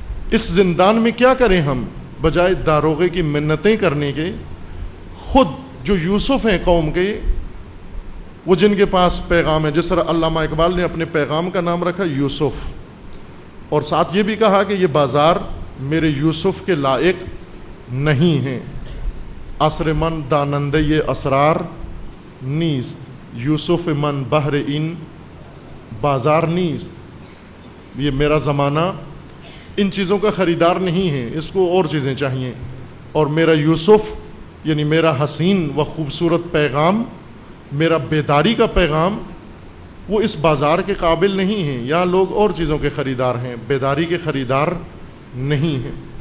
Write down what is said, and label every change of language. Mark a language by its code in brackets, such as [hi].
[ur] اس زندان میں کیا کریں ہم؟ بجائے داروغے کی منتیں کرنے کے، خود جو یوسف ہیں قوم کے، وہ جن کے پاس پیغام ہے، جس طرح علامہ اقبال نے اپنے پیغام کا نام رکھا یوسف، اور ساتھ یہ بھی کہا کہ یہ بازار میرے یوسف کے لائق نہیں ہیں. [fa] عصر من دانندے یہ اسرار نیست، یوسف من بحر این بازار نیست. [ur] یہ میرا زمانہ ان چیزوں کا خریدار نہیں ہے، اس کو اور چیزیں چاہیے. اور میرا یوسف یعنی میرا حسین و خوبصورت پیغام، میرا بیداری کا پیغام، وہ اس بازار کے قابل نہیں ہیں. یہاں لوگ اور چیزوں کے خریدار ہیں، بیداری کے خریدار نہیں ہیں.